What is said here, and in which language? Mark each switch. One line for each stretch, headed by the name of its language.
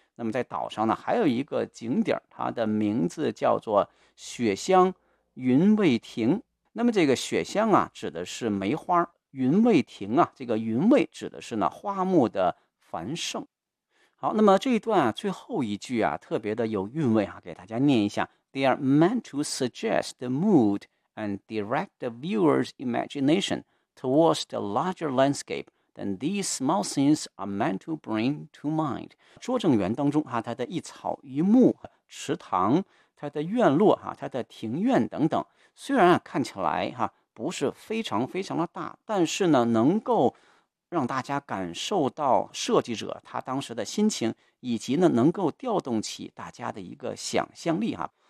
Chinese: 那么在岛上呢，还有一个景点，它的名字叫做雪乡云卫亭。那么这个雪乡啊，指的是梅花；云卫亭啊，这个云卫指的是呢花木的繁盛。好，那么这一段啊，最后一句啊，特别的有韵味啊，给大家念一下。
English: They are meant to suggest the mood and direct the viewer's imagination towards the larger landscape than these small scenes are meant to bring to mind。
Chinese: 拙政园当中啊，它的一草一木、池塘、它的院落啊、它的庭院等等，虽然啊看起来哈、啊、不是非常非常的大，但是呢，能够让大家感受到设计者他当时的心情，以及呢能够调动起大家的一个想象力啊。